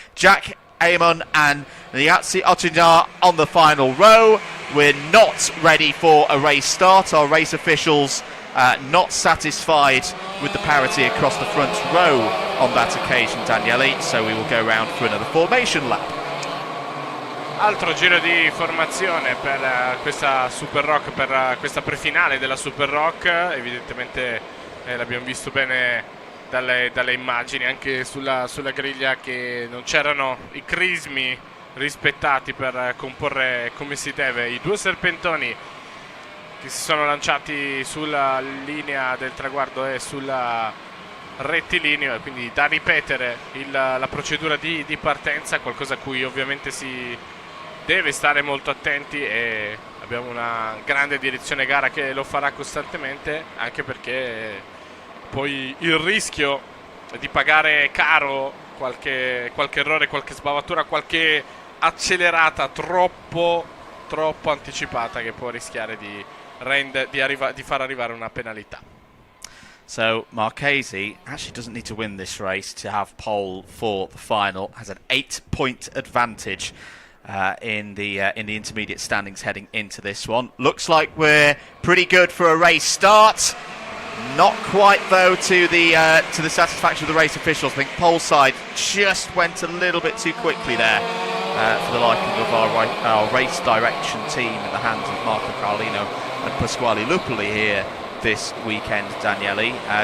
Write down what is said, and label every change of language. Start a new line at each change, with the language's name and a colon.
English: Jack Amon and Niatsi Otinar on the final row. We're not ready for a race start. Our race officials not satisfied with the parity across the front row on that occasion, Daniele, so we will go round for another formation lap.
Italian: Altro giro di formazione per questa Super ROK, per questa prefinale della Super ROK. Evidentemente l'abbiamo visto bene dalle immagini, anche sulla griglia, che non c'erano i crismi rispettati per comporre come si deve i due serpentoni che si sono lanciati sulla linea del traguardo e sulla rettilineo, e quindi da ripetere la procedura di partenza, qualcosa a cui ovviamente si deve stare molto attenti, e abbiamo una grande direzione gara che lo farà costantemente, anche perché poi il rischio di pagare caro qualche errore, qualche sbavatura, qualche accelerata troppo anticipata, che può rischiare di far arrivare una penalità.
English: So Marchesi actually doesn't need to win this race to have pole for the final. Has an 8-point advantage in the intermediate standings heading into this one. Looks like we're pretty good for a race start. Not quite though to the satisfaction of the race officials. I think pole side just went a little bit too quickly there for the liking of our race direction team in the hands of Marco Carlino and Pasquale Lupoli here this weekend, Daniele.